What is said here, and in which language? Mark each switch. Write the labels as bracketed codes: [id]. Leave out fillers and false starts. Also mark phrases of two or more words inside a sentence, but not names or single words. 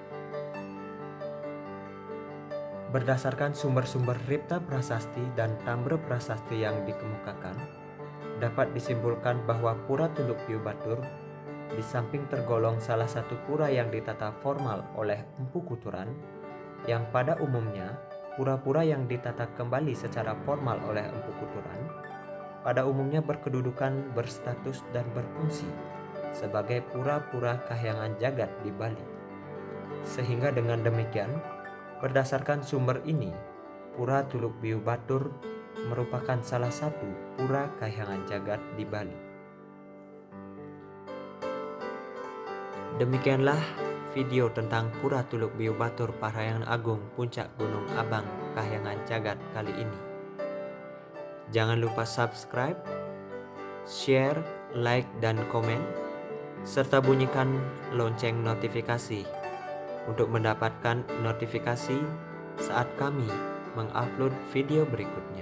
[id] Berdasarkan sumber-sumber Ripta Prasasti dan Tambre Prasasti yang dikemukakan, dapat disimpulkan bahwa Pura Tuluk Biu Batur di samping tergolong salah satu pura yang ditata formal oleh Empu Kuturan, yang pada umumnya pura-pura yang ditata kembali secara formal oleh Empu Kuturan pada umumnya berkedudukan, berstatus, dan berfungsi sebagai pura-pura kahyangan jagat di Bali. Sehingga dengan demikian, berdasarkan sumber ini, Pura Tuluk Biu Batur merupakan salah satu pura kahyangan jagat di Bali. Demikianlah video tentang Pura Tuluk Biu Batur Parahyangan Agung Puncak Gunung Abang Kahyangan Jagat kali ini. Jangan lupa [en] subscribe, share, like, [id] dan komen, serta bunyikan lonceng notifikasi untuk mendapatkan notifikasi saat kami mengupload video berikutnya.